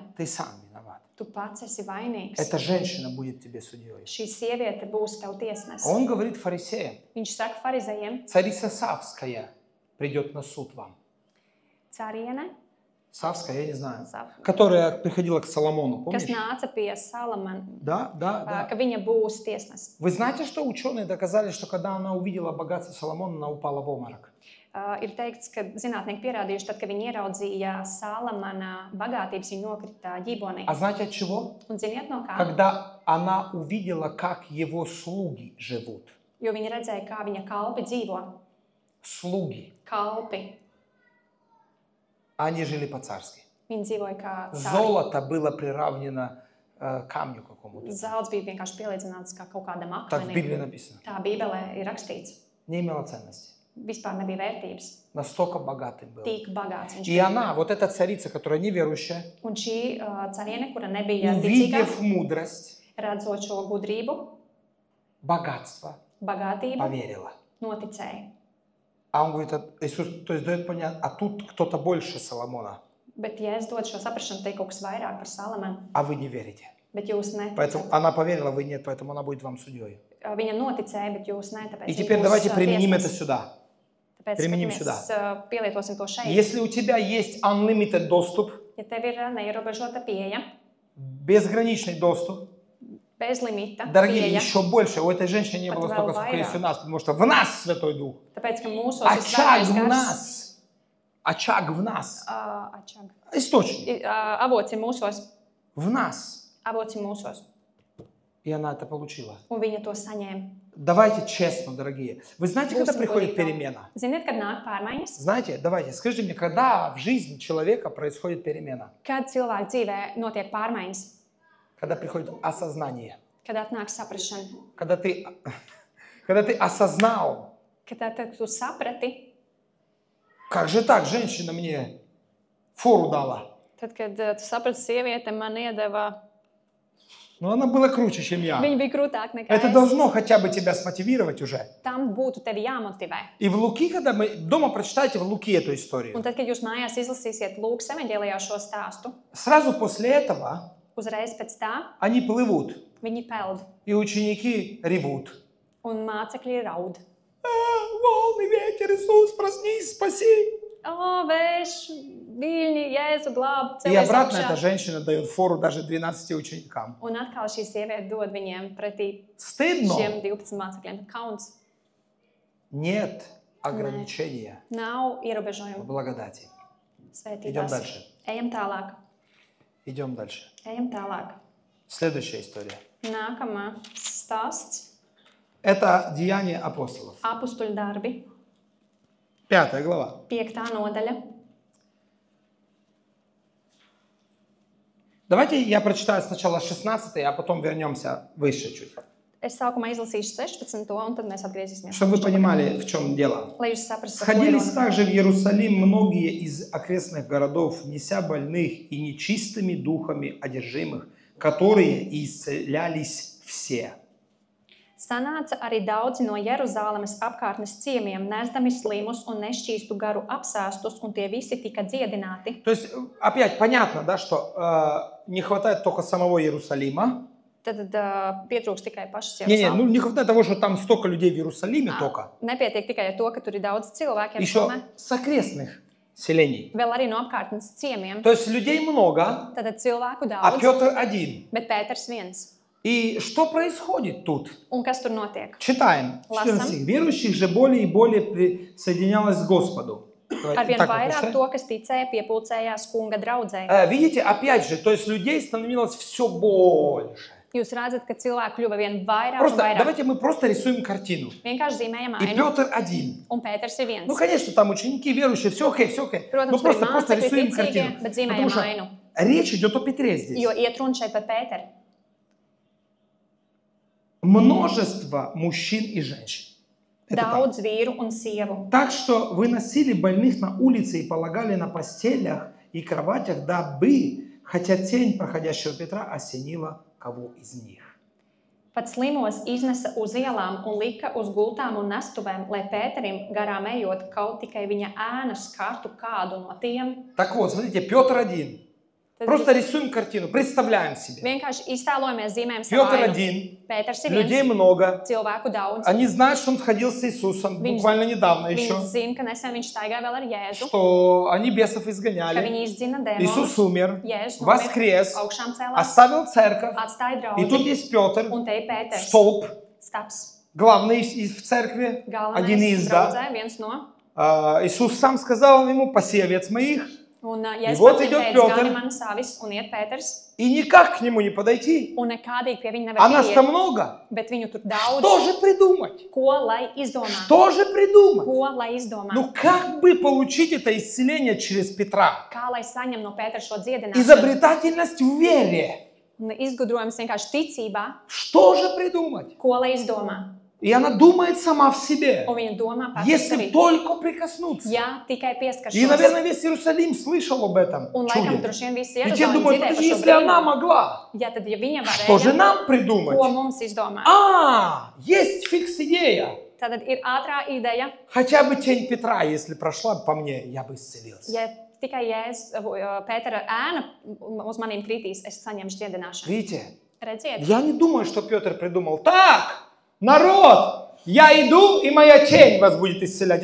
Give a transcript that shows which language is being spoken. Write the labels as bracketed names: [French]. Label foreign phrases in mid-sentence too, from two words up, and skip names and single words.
[Russian] ты сам виноват. [Latvian] tu pats esi vainīgs. [Russian] Эта женщина будет тебе судьей. [Latvian] Šī sieviete būs tev tiesnese. [Russian] Он говорит фарисеям, [Latvian] Viņš saka farizējiem, [Russian] царица Савская придет на суд вам. [Latvian] cariene, [Russian] Савская, я не знаю, которая приходила к Соломону, [Latvian] kas [Russian] помнишь? [Latvian] nāca pie Salamana, [Russian] Да. [Latvian] ka viņa būs tiesnese. [Russian] Вы знаете, что ученые доказали, что когда она увидела богатство Соломона, она упала в обморок? [Latvian] Ir teikts, ka zinātnieki pierādījuši, tad, kad viņi ieraudzīja Salamana bagātības, viņi nokrita ģībonī. [Russian] А знаете от чего? [Latvian] Un ziniet no kā? [Russian] Когда она увидела, как его слуги живут. [Latvian] Jo viņi redzēja, kā viņa kalpi dzīvo. [Russian] Слуги. [Latvian] Kalpi. [Russian] Они жили по-царски. [Latvian] Viņi dzīvoja kā cari. [Russian] Золото было приравнено камню какому-то. [Latvian] Zelts bija vienkārši pielīdzināts kā kaut kādam [Russian] Так в Библии [Latvian] akmenim. [Russian] написано. [Latvian] Tā Bībelē ir rakstīts. [Russian] Не имело ценности. [Latvian] Vispār nebija vērtības. [Russian] Настолько богатым был. [Latvian] Tik bagāts viņš [Russian] И [Latvian] bija. [Russian] она, вот эта царица, которая неверующая, [Latvian] Un šī cariene, kura nebija ticīga, [Russian] увидев мудрость, [Latvian] redzot šo gudrību, [Russian] богатство, [Latvian] bagātību, [Russian] поверила. [Latvian] noticēja. [Russian] А он говорит, Иисус, то есть дает понять, а тут кто-то больше Соломона, [Latvian] Bet, ja es dodu šo saprašanu, te ir kaut kas vairāk par Salamanu, [Russian] а вы не верите. [Latvian] bet jūs [Russian] Поэтому [Latvian] neticat. [Russian] она поверила, вы нет, поэтому она будет вам судьей. [Latvian] Viņa noticēja, bet jūs ne, tāpēc [Russian] И [Latvian] viņa [Russian] теперь [Latvian] būs, [Russian] давайте применим это [Latvian] tiesnesis. [Russian] сюда. [Latvian] Tāpēc [Russian] применим [Latvian] mēs pielietosim to šeit. [Russian] Если у тебя есть unlimited доступ, [Latvian] Ja tev ir neierobežota pieeja, [Russian] безграничный доступ, [Latvian] bez limita [Russian] дорогие, [Latvian] pieeja, [Russian] еще больше. У этой женщины не было [Latvian] Pat [Russian] столько, [Latvian] vēl [Russian] сколько есть у [Latvian] vairāk. [Russian] нас, потому что в нас Святой Дух. [Latvian] tāpēc, ka mūsos ir [Russian] Очаг [Latvian] svētais [Russian] в [Latvian] gars, [Russian] нас. Очаг в нас. Ačag. Источник [Latvian] Avots ir mūsos. [Russian] в нас. [Latvian] Avots ir mūsos. [Russian] И она это получила. [Latvian] Un viņa to saņēma. [Russian] Давайте честно, дорогие. Вы знаете, когда [Latvian] Būsim [Russian] приходит [Latvian] godīgi. [Russian] перемена? [Latvian] Ziniet, kad nāk pārmaiņas? [Russian] Знаете, давайте, скажите мне, когда в жизни человека происходит перемена? [Latvian] Kad cilvēka dzīvē notiek pārmaiņas? [Russian] Когда приходит осознание. [Latvian] Kad atnāk saprašana? [Russian] Когда ты осознал, [Latvian] Kad tu saprati, [Russian] как же так, женщина мне фору дала. [Latvian] tad, kad tu saprati, sieviete man iedeva, [Russian] Но она была круче, чем я. [Latvian] viņa bija krūtāka nekā [Russian] Это [Latvian] es. [Russian] должно хотя бы тебя смотивировать уже. [Latvian] Tam būtu tevi jāmotivē. [Russian] И в Луки, когда мы дома прочитайте в Луки эту [Latvian] Un [Russian] историю, [Latvian] tad, kad jūs mājās izlasīsiet Lūkas evaņģēlijā šo stāstu, [Russian] сразу после этого [Latvian] uzreiz pēc tā [Russian] они плывут, [Latvian] viņi peld [Russian] и ученики ревут. [Latvian] un mācekļi raud. [Russian] Волны, ветер, Иисус, проснись, спаси. O, [Latvian] vējš, viļņi, Jēzu glāb, [Russian] И [Latvian] celies [Russian] обратно эта [Latvian] augšā. [Russian] женщина дает фору даже 12 ученикам. [Latvian] Un atkal šī sieviete dod viņiem pretī [Russian] Стыдно? [Latvian] šiem 12 mācekļiem. Kauns. [Russian] Нет ограничения [Latvian] Nav [Russian] в [Latvian] ierobežojumu [Russian] благодати. Идем [Latvian] svētībās. [Russian] дальше. [Latvian] Ejam tālāk. [Russian] Идем дальше. [Latvian] Ejam tālāk. [Russian] Следующая история. [Latvian] Nākamā stāsts. [Russian] Это Деяния апостолов. [Latvian] Apustuļu darbi. [Russian] 5 глава. [Latvian] 5. nodaļa. [Russian] Давайте я прочитаю сначала 16, а потом вернемся выше чуть. [Latvian] Es sākumā izlasīšu 16. un tad mēs atgriezīsimies. [Russian] Чтобы вы понимали, в чем дело. [Latvian] Lai jūs saprastu, par ko ir [Russian] Сходились [Latvian] runa. [Russian] также в Иерусалим многие из окрестных городов, неся больных и нечистыми духами одержимых, которые исцелялись все. [Latvian] Sanāca arī daudzi no Jeruzālemes apkārtnes ciemiem, nesdami slimus un nešķīstu garu apsēstus, un tie visi tika dziedināti. [Russian] То есть, опять понятно, да, что не хватает только самого Иерусалима. [Latvian] Tad pietrūks tikai pašas [Russian] Не, ну [Latvian] Jeruzālemes. [Russian] не хватает того, что там столько людей в Иерусалиме только. [Latvian] Nepietiek tikai ar to, ka tur ir daudz cilvēku, [Russian] Еще [Latvian] Jeruzālēmē, [Russian] с окрестных селений. [Latvian] vēl arī no apkārtnes ciemiem. [Russian] То есть людей много, [Latvian] Tad cilvēku [Russian] а [Latvian] daudz, [Russian] Петр один. [Latvian] bet Pēters viens. [Russian] И что происходит тут? [Latvian] Un kas tur notiek? [Russian] Читаем. 14 стих. Верующих же более и более присоединялось к Господу. [Latvian] Arvien [Russian] Так, [Latvian] vairāk [Russian] прочитаем. [Latvian] to, kas ticēja, piepulcējās kunga draudzē. [Russian] Видите, опять же, то есть людей становилось все больше. [Latvian] Jūs redzat, ka cilvēku kļuva vien vairāk un [Russian] Просто [Latvian] vairāk. [Russian] давайте мы просто рисуем картину. [Latvian] Vienkārši zīmējam [Russian] И [Latvian] ainu, [Russian] Петр один. [Latvian] un Pēters ir viens. [Russian] Ну, конечно, там ученики верующие, все окей, все окей. [Latvian] Protams, [Russian] Ну, [Latvian] tur ir [Russian] просто [Latvian] mācekļi [Russian] рисуем [Latvian] ticīgie, [Russian] картину. [Latvian] bet [Russian] Потому [Latvian] zīmējam [Russian] что [Latvian] ainu. [Russian] речь идет о Петре здесь. [Latvian] Jo iet runa šeit par Pēteru. [Russian] Множество мужчин и женщин. Это так. [Latvian] Daudz vīru un sievu. [Russian] Так что выносили больных на улице и полагали на постелях и кроватях, дабы, хотя тень проходящего Петра осенила кого из них. [Latvian] Pat slimos iznesa uz ielām un lika uz gultām un nestuvēm, lai Pēterim garām ejot, kaut tikai viņa ēna skartu kādu no tiem. [Russian] Так вот, смотрите, Петр один. [Latvian] Tad [Russian] Просто рисуем картину, представляем себе. [Latvian] vienkārši iztēlojamies, zīmējam savu [Russian] Петр [Latvian] ainu. [Russian] один, [Latvian] Pēters ir [Russian] людей [Latvian] viens, [Russian] много. [Latvian] cilvēku daudz. [Russian] Они знают, что он ходил с Иисусом [Latvian] Viņš- [Russian] буквально недавно [Latvian] Viņi [Russian] еще. [Latvian] zina, ka nesen viņš staigāja vēl ar Jēzu, [Russian] Что они бесов [Latvian] ka [Russian] изгоняли. [Latvian] viņi izdzina [Russian] Иисус [Latvian] demonus. [Russian] умер, [Latvian] Jēzus nomira, [Russian] воскрес, [Latvian] augšām cēlās, [Russian] оставил церковь. [Latvian] atstāja [Russian] И тут [Latvian] draugu. [Russian] есть Петр, [Latvian] Un te ir Pēters, [Russian] столб, [Latvian] stabs, [Russian] главный в церкви, один [Latvian] galvenais [Russian] из, да. [Latvian] draudzē, viens no. [Russian] Иисус сам сказал ему: «Паси овец моих». [Latvian] Un, [Russian] И [Latvian] ja es [Russian] вот [Latvian] pats [Russian] идет [Latvian] teicu, [Russian] Петр. [Latvian] gani manas avis, un iet Pēters, [Russian] И никак к нему не подойти. [Latvian] un nekādīgi pie viņa nevar [Russian] А нас-то [Latvian] pieiet, [Russian] много. [Latvian] bet viņu tur daudz. [Russian] Что же придумать? [Latvian] Ko lai izdomā? [Russian] Что же придумать? [Latvian] Ko lai izdomā? [Russian] Ну как бы получить это исцеление через Петра? [Latvian] Kā lai saņem no Pētera šo dziedināšanu? [Russian] Изобретательность в вере. [Latvian] Un izgudrojums vienkārši ticībā. [Russian] Что же придумать? [Latvian] Ko lai izdomā? [Russian] И она думает сама в себе. [Latvian] Un viņa domā par [Russian] Если [Latvian] sevi. [Russian] только прикоснуться. [Latvian] Jā, tikai [Russian] И, [Latvian] pieskaršos. [Russian] наверное, весь Иерусалим слышал об этом [Latvian] Un laikam [Russian] чуде. [Latvian] droši vien visi [Russian] И те [Latvian] Jeruzalem [Russian] думают: [Latvian] dzirdēja par [Russian] подожди, [Latvian] šo [Russian] если она [Latvian] brīnumu. [Russian] могла, [Latvian] Ja tad, ja viņa [Russian] что же [Latvian] varēja, [Russian] нам придумать? [Latvian] ko mums izdomāt? [Russian] Есть фикс-идея. [Latvian] Tad ir ātrā ideja, [Russian] Хотя бы тень Петра, если прошла по мне, я бы исцелился. [Latvian] ja tikai Pētera ēna uz maniem kritīs, es saņemšu dziedināšanu. [Russian] Видите? [Latvian] Redziet, [Russian] Я не думаю, что Петр придумал: так, народ, я иду, и моя тень вас будет исцелять.